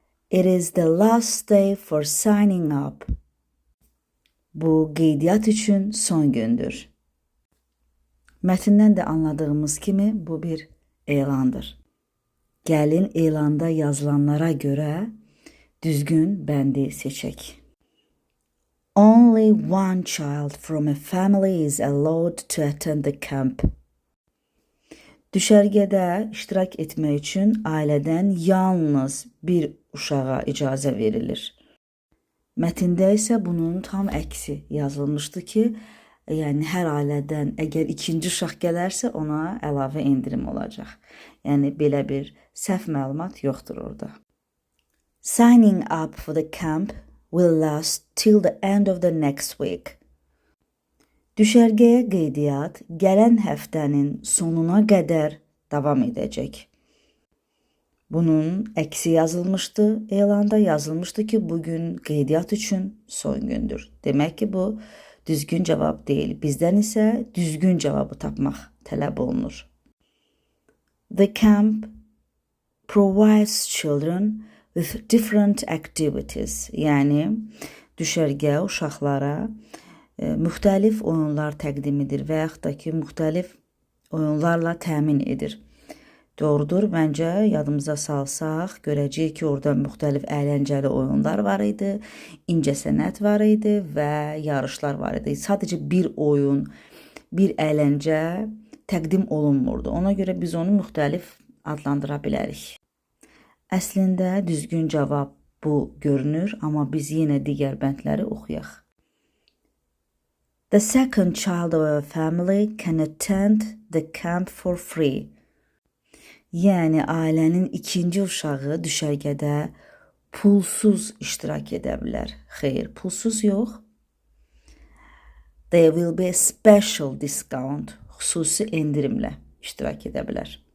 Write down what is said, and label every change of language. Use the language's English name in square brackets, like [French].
[English] It is the last day for signing up. [Azerbaijani] Bu qeydiyyat üçün son gündür. Mətndən də anladığımız kimi bu bir elandır. Gəlin elanda yazılanlara görə düzgün bəndi seçək. [English] Only one child from a family is allowed to attend the camp. [Azerbaijani] Düşərgədə iştirak etmək üçün ailədən yalnız bir uşağa icazə verilir. Mətndə isə bunun tam əksi yazılmışdı ki, yəni hər ailədən əgər ikinci uşaq gələrsə ona əlavə endirim olacaq. Yəni belə bir səhv məlumat yoxdur orada. [English] Signing up for the camp will last till the end of the next week. [Azerbaijani] Düşərgəyə qeydiyyat gələn həftənin sonuna qədər davam edəcək. Bunun əksi yazılmışdı, elanda yazılmışdı ki, bugün qeydiyyat üçün son gündür. Demək ki, bu düzgün cavab deyil. Bizdən isə düzgün cavabı tapmaq tələb olunur. [English] The camp provides children with different activities. [Azerbaijani] Yəni, düşərgə uşaqlara müxtəlif oyunlar təqdim edir və yaxud da ki, müxtəlif oyunlarla təmin edir. Doğrudur, məncə yadımıza salsaq, görəcəyik ki, orada müxtəlif əyləncəli oyunlar var idi, incəsənət var idi və yarışlar var idi. Sadəcə bir oyun, bir əyləncə təqdim olunmurdu. Ona görə biz onu müxtəlif adlandıra bilərik. Əslində düzgün cavab bu görünür, amma biz yenə digər bəndləri oxuyaq. [English] The second child of a family can attend the camp for free. [Azerbaijani] Yəni, ailənin ikinci uşağı düşərgədə pulsuz iştirak edə bilər. Xeyr, pulsuz yox. [English] There will be a special discount. [Azerbaijani] Xüsusi endirimlə iştirak edə bilər.